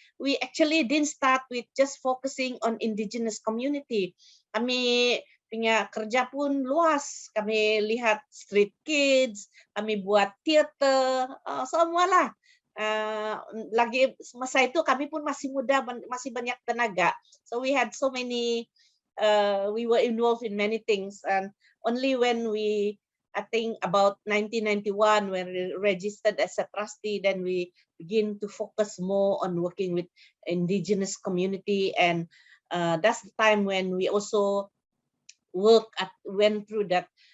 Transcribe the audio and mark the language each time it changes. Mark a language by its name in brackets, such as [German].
[English] We actually didn't start with just focusing on indigenous community. [Malay] Kami punya kerja pun luas. Kami lihat street kids, kami buat theater, semualah. Lagi masa itu kami pun masih muda, masih banyak tenaga. [English] So we had so many, we were involved in many things, and only when I think about 1991, when we registered as a trustee, then we begin to focus more on working with indigenous community, and that's the time when we also went through that